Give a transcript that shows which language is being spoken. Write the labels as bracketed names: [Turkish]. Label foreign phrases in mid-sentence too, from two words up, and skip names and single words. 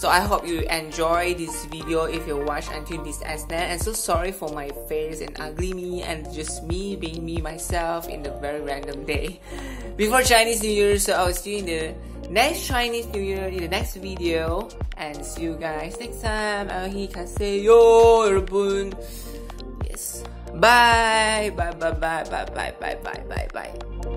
[English] So I hope you enjoy this video if you watch until this end. And so sorry for my face and ugly me and just me being me myself in the very random day before Chinese New Year. So I'll see you in the next Chinese New Year in the next video. And see you guys next time. [Korean] 안녕히 여러분. [English] Yes. Bye. Bye. Bye. Bye. Bye. Bye. Bye. Bye. Bye. Bye.